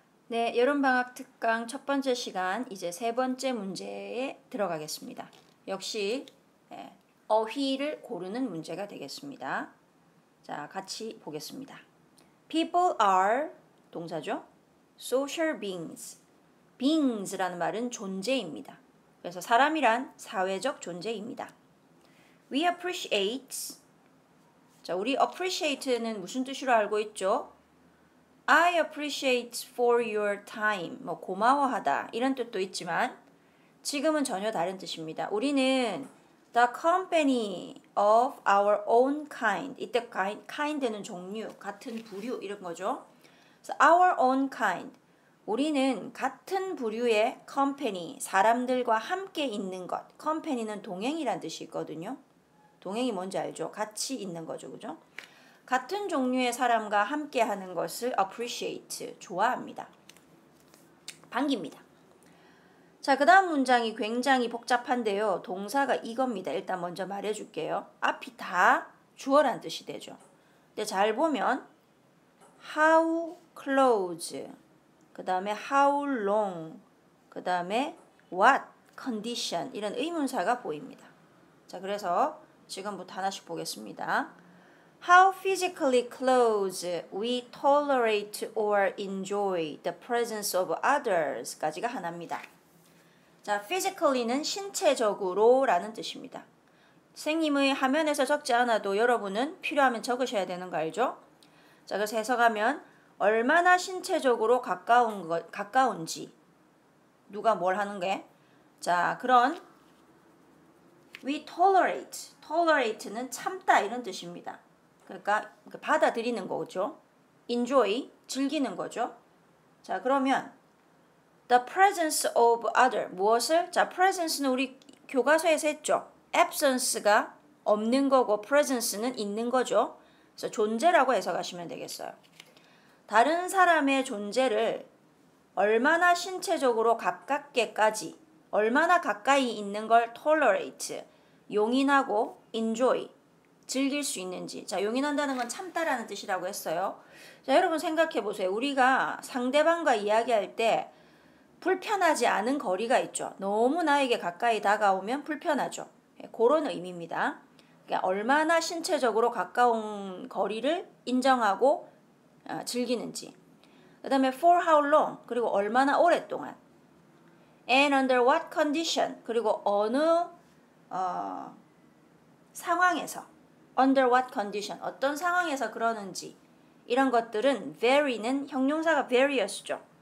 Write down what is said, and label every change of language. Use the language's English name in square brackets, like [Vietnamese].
[Korean] 네, 여름방학 특강 첫 번째 시간 이제 세 번째 문제에 들어가겠습니다. 역시 어휘를 고르는 문제가 되겠습니다. 자, 같이 보겠습니다. [English] People are [Korean] 동사죠. [English] Social beings. [Korean] beings라는 말은 존재입니다. 그래서 사람이란 사회적 존재입니다. [English] We appreciate. [Korean] 자, 우리 appreciate는 무슨 뜻으로 알고 있죠? [English] I appreciate for your time. [Korean] 뭐 고마워하다 이런 뜻도 있지만 지금은 전혀 다른 뜻입니다. [English] 우리는 the company of our own kind. [Korean] 이때 kind는 종류, 같은 부류 이런 거죠. [English] 그래서 our own kind. [Korean] 우리는 같은 부류의 company, 사람들과 함께 있는 것. company는 동행이란 뜻이 있거든요. 동행이 뭔지 알죠? 같이 있는 거죠. 그죠? 같은 종류의 사람과 함께 하는 것을 appreciate, 좋아합니다. 반깁니다. 자, 그 다음 문장이 굉장히 복잡한데요. 동사가 이겁니다. 일단 먼저 말해줄게요. 앞이 다 주어란 뜻이 되죠. 근데 잘 보면 how close, 그 다음에 how long, 그 다음에 what condition 이런 의문사가 보입니다. 자, 그래서 지금부터 하나씩 보겠습니다. [English] How physically close we tolerate or enjoy the presence of others까지가 하나입니다. [Korean] 자, physically는 신체적으로 라는 뜻입니다. 선생님의 화면에서 적지 않아도 여러분은 필요하면 적으셔야 되는 거 알죠? 자, 그래서 해석하면 얼마나 신체적으로 가까운지 누가 뭘 하는 게? 자, 그런 we tolerate는 참다 이런 뜻입니다. 그러니까 받아들이는 거죠. enjoy, 즐기는 거죠. 자, 그러면 the presence of other, 무엇을? 자, presence는 우리 교과서에서 했죠. absence가 없는 거고 presence는 있는 거죠. 그래서 존재라고 해석하시면 되겠어요. 다른 사람의 존재를 얼마나 신체적으로 가깝게까지, 얼마나 가까이 있는 걸 tolerate, 용인하고 enjoy, 즐길 수 있는지. 자, 용인한다는 건 참다라는 뜻이라고 했어요. 자, 여러분 생각해 보세요. 우리가 상대방과 이야기할 때 불편하지 않은 거리가 있죠. 너무 나에게 가까이 다가오면 불편하죠. 그런 의미입니다. 그러니까 얼마나 신체적으로 가까운 거리를 인정하고 즐기는지. 그 다음에 [English] for how long, [Korean] 그리고 얼마나 오랫동안. [English] And under what condition, [Korean] 그리고 어느 상황에서. under what condition, 어떤 상황에서 그러는지. 이런 것들은 vary는 형용사가 various죠.